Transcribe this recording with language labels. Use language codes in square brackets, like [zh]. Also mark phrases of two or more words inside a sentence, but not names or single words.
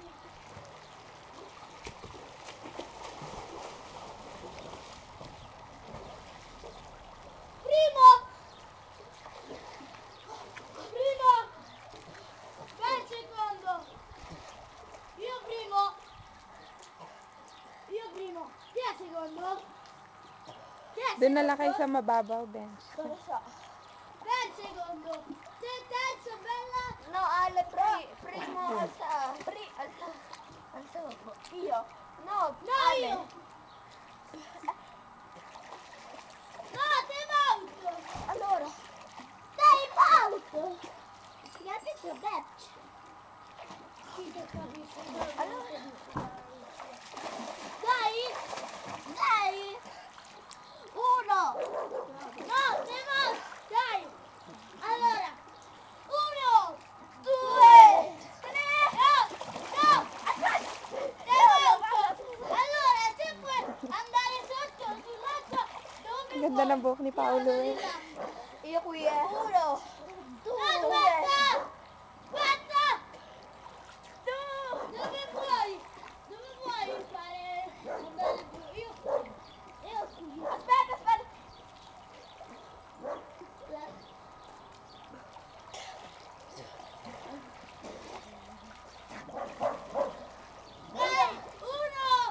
[it] Primo. Vai il secondo. Io primo. Chi è secondo? [tl] Doon na lang kayo sa mababaw bench. [it] Dove so? Vai il secondo. Te terzo, bella. No, primo alza. Alza dopo. Io. No, No, Ale. io. No, [en] time out. [it] Allora. [en] Time out. [it] Si capisce match. Sì, che capisce. Allora. Dai. 1. No, [en] time out. [it] Dai. Allora. 1, 2, 3. No. Aspetta. Allora, se puoi andare sotto sull'altro dove [tl] Ang ganda ng buhok ni Paolo eh. [it] Io qui è. 1. Aspetta! Tu! Dove vuoi fare? Andare giù? Io qui. Aspetta! Dai! 1!